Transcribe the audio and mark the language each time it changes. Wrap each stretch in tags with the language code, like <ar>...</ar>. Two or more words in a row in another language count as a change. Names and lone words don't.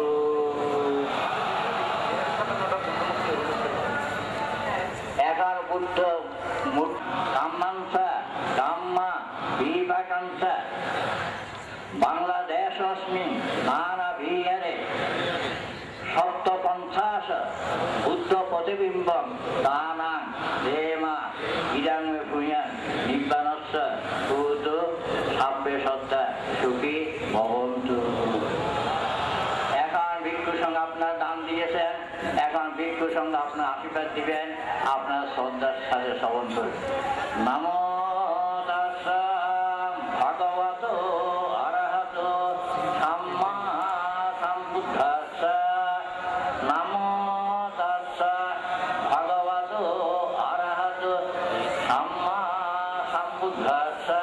<pi>এখন বুদ্ধ ধাম্মা বিভাগাংশ বাংলাদেশ অস্মিন নানা বিহারে 750 বুদ্ধ প্রতিবিম্বং দানাং দেমা ইদাং পুণ্যাং নিব্বানস্য ভূতু সাব্বে সত্তা সুখী ভবন্তু।</pi> <bn>এখন ভিক্ষু সঙ্গে আপনার দান দিয়েছেন, এখন ভিক্ষু সঙ্গে আপনার আশীর্বাদ দিবেন, আপনার শ্রদ্ধার সাথে শ্রবণ করবেন।</bn> <pi>নমো তাস্সা ভগবতো অরহতো সাম্মা সম্বুদ্ধাস্সা। নমো তাস্সা ভগবতো অরহতো সাম্মা সম্বুদ্ধাস্সা।</pi>